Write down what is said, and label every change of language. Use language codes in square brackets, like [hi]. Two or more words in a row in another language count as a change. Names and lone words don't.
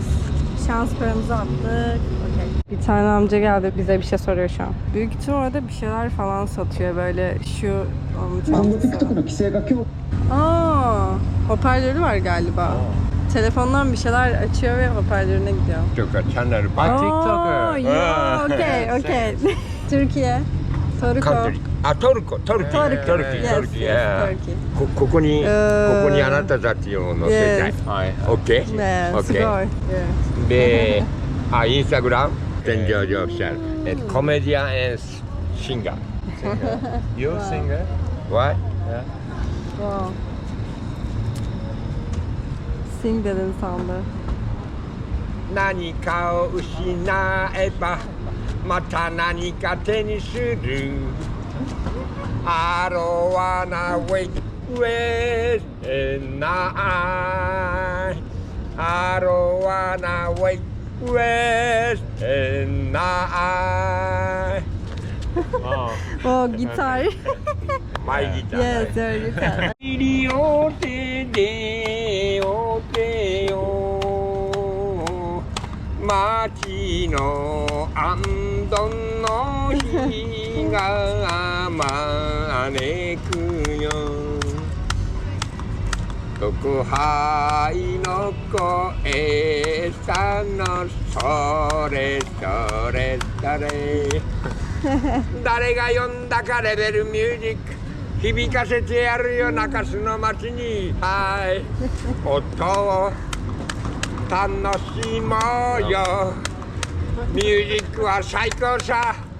[tr] Şans paramızı attık. Okay. Bir tane amca geldi, bize bir şey soruyor şu an. Büyük ihtimalle orada bir şeyler falan satıyor, böyle şu onun çantası. Aa, hoparlörü var galiba. Telefondan bir şeyler açıyor ve hoparlörüne gidiyor. TikToker. [en] Oh, yeah, okay. [tr] Türkiye. Toruko. Toruko. [en] Yes, Turkey. [ja] ここにあなたたちを載せたい。OK? [en] Yeah, Okay. sure. Yeah. [ja] で、インスタグラム天井上オフィシャル。コメディアン&シンガー。 [en] You singer? What? [tr] Wow. Sing dedin sandı. [ja] 何かを失えばまた何か手にする。 [en] I don't wanna wait and I don't wanna wait and I [tr] Oh, gitar. [en] My guitar. Yes, your guitar. [ja] 西を手でおてよ街のあんどんの日が招くよ特派の声さのそれそれそれ誰が呼んだかレベルミュージック響かせてやるよ中洲の街にはい音を楽しもうよミュージックは最高さ